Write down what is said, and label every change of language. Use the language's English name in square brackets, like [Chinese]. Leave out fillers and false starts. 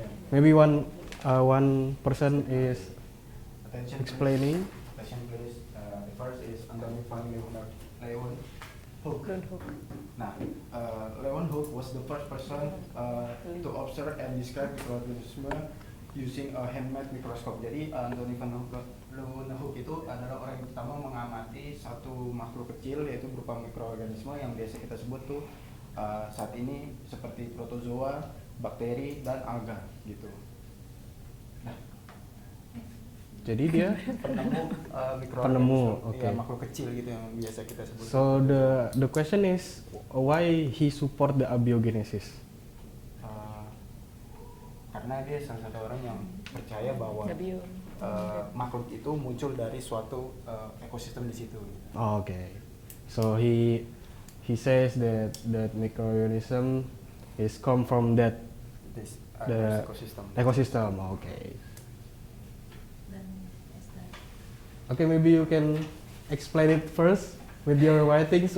[English] Maybe one person is Attention explaining. please. Attention please. The first is Anthony Van Leeuwenhoek. Nah, Leeuwenhoek was the first person to observe and describe microorganism using a handmade microscope. [Indonesian] Jadi Anthony Van Leeuwenhoek itu adalah orang yang pertama mengamati satu makhluk kecil, yaitu berupa mikroorganisme yang biasa kita sebut tuh saat ini seperti protozoa, bakteri, dan alga gitu. Nah, Jadi dia penemu Penemu, mikroorganisme, oke. ya, makhluk kecil gitu yang biasa kita sebut. [English] so the question is why he support the abiogenesis? [Indonesian] Karena dia salah satu orang yang percaya bahwa W. makhluk itu muncul dari suatu ekosistem di situ. [English] Oh, okay. So he says that microorganism is come from that This, the [Indonesian] ekosistem. [English] ecosystem. Okay. [Indonesian] dan Esther. [English] Okay, maybe you can explain it first with your writings.